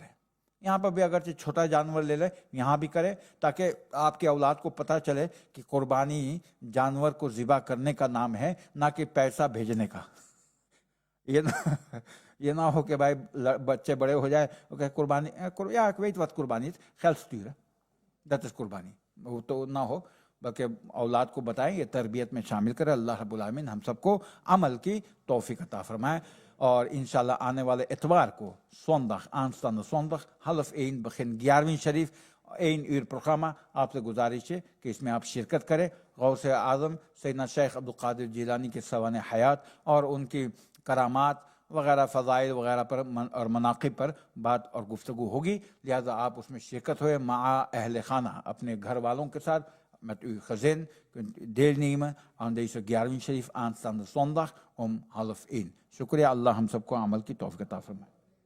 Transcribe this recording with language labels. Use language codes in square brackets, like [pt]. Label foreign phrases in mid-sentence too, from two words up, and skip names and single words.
[ur] یہاں پر بھی اگرچہ چھوٹا جانور لے لیں, یہاں بھی کریں تاکہ آپ کے اولاد کو پتہ چلے کہ قربانی جانور کو ذبح کرنے کا نام ہے, نہ کہ پیسہ بھیجنے کا. یہ نہ ہو کہ بھائی بچے بڑے ہو جائے کہ قربانی, [nl] ja ik weet wat قربانی is, geld sturen, dat is قربانی. [ur] وہ تو نہ ہو, بلکہ اولاد کو بتائیں, یہ تربیت میں شامل کرے. اللہ رب العالمین ہم سب کو عمل کی توفیق عطا فرمائے. اور انشاءاللہ آنے والے اتوار کو [nl] aanstaande zondag 12:30 begin [ur] گیارویں شریف [nl] 1 uur programma. [ur] آپ سے گزارش ہے کہ اس میں آپ شرکت کریں. غوث اعظم سیدنا شیخ عبدالقادر جیلانی کے سوانح حیات اور ان کی کرامات وغیرہ فضائل وغیرہ پر اور مناقب پر بات اور گفتگو ہوگی. لہذا آپ اس میں شرکت ہوئے مع اہل خانہ, اپنے گھر والوں کے ساتھ. [nl] Met uw gezin kunt u deelnemen aan deze Gjarwin Sharif aanstaande zondag om 12:30. [ur] شکریہ، اللہ ہم سب کو عمل کی توفیق عطا فرمائے.